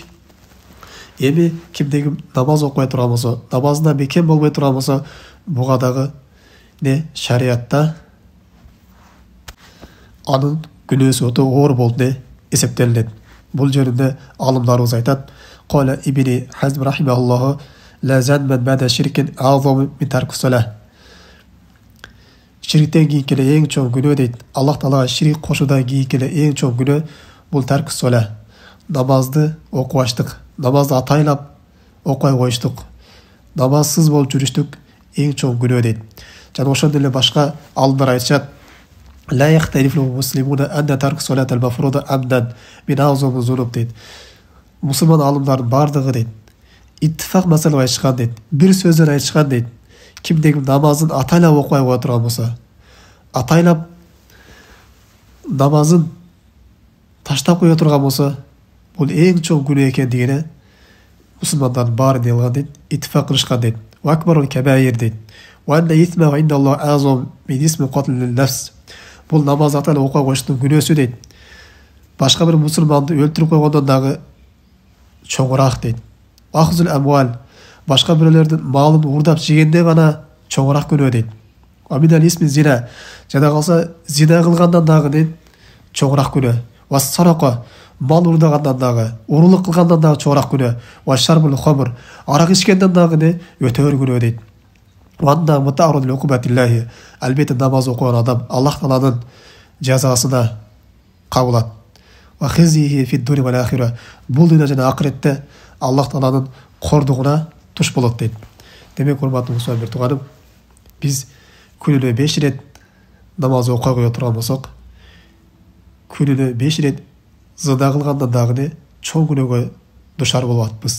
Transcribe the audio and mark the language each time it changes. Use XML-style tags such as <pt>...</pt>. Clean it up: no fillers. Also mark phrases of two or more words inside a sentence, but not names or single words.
<ky>Эми кимдеги намаз окубай турган болсо, намазында бекем болбой турган болсо, буга дагы шариатта анын күнөөсү өтө оор болуп эсептелет. Бул жөнүндө алымдарыбыз айтат:</ky> <ar>"قال ابن حزم رحمه الله لا ذنب بعد الشرك أعظم من ترك الصلاة."</ar> <ky>Ширктен кийин келе эң чоң күнөө дейт. Аллах Таалага ширик кошуудан кийин келе эң чоң күнөө бул</ky> <ar>ترك الصلاة.</ar> <ky>Намазды окубаштык, намазды атайлап окубай коюштук, намазсыз болуп жүрүштүк эң чоң күнөө дейт. Жана ошондой эле башка алымдар айтышат:</ky> <ar>"لا يختلف المسلمون أن ترك الصلاة المفروضة عمدا من أعظم الذنوب" дейт.</ar> <ky>Мусулман алымдардын бардыгы дейт, иттифак маселе айтышкан дейт, бир сөздөн айтышкан дейт. Кимдеги намазын атайлап окубай кое турган болсо, атайлап намазын таштап кое турган болсо, бул эң чоң күнөө экендигине мусулмандардын баары дегилган дейт, иттифак кылышкан дейт.</ky> <ar>"وأكبر الكبائر" дейт. "وأن إثمه عند الله أعظم من إثم قتل النفس."</ar> <ky>Бул намаз атайлап окубай коюштун күнөөсү дейт. Башка бир мусулманды өлтүрүп койгондон дагы чоңураак дейт.</ky> <ar>"أخذ الأموال"</ar> <ky>башка бирөөлөрдүн малын уурдап жегенде гана чоңураак күнөө дейт.</ky> <ar>"من إثم الزنا"</ar> <ky>жана калса зина кылгандан дагы дейт чоңураак күнөө.</ky> <ar>"والسرقة"</ar> <ky>мал уурдагандан дагы, уурулук кылгандан дагы чоңураак күнөө.</ky> <ar>"وشرب الخمر"</ar> <ky>арак ичкенден дагы өтө өр күнөө дейт.</ky> <ar>"وأنه متعرض لعقوبة الله"</ar> <ky>албетте намаз окуган адам Аллах Тааланын жазасына кабылат.</ky> <ar>"وخزيه في الدنيا والآخرة"</ar> <ky>бул дүйнө жана акыретте Аллах Тааланын кордугуна туш болот дейт. Демек, урматтуу мусулман бир тууганым, биз күнүнө 5 рет намаз окуй кое турган болсок, күнүнө 5 рет зыда кылгандан дагы чоң күнөөгө душар болуп атпыз.</ky>